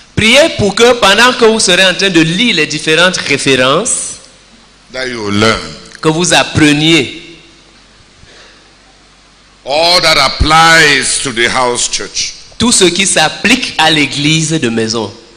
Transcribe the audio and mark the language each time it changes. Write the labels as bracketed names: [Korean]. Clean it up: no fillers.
[French] Priez pour que pendant que vous serez en train de lire les différentes références, [English] That you learn. [French] que vous appreniez [English] All that applies to the house church. [French] tout ce qui s'applique à l'église de maison